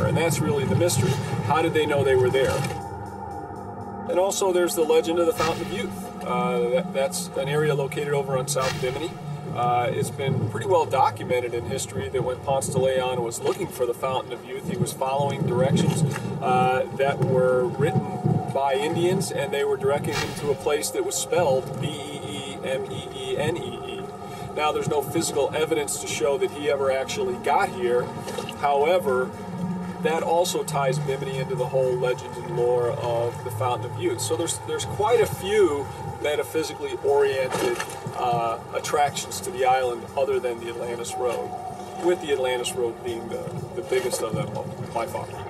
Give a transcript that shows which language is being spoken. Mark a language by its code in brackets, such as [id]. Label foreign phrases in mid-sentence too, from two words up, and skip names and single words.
[en] And that's really the mystery. How did they know they were there? And also there's the legend of the Fountain of Youth. That's an area located over on South Bimini. It's been pretty well documented in history that when Ponce de Leon was looking for the Fountain of Youth, he was following directions that were written by Indians, and they were directing him to a place that was spelled B-E-E-M-E-E-N-E-E. Now, there's no physical evidence to show that he ever actually got here. However, that also ties Bimini into the whole legend and lore of the Fountain of Youth. So there's quite a few metaphysically oriented attractions to the island other than the Atlantis Road, with the Atlantis Road being the biggest of them by far.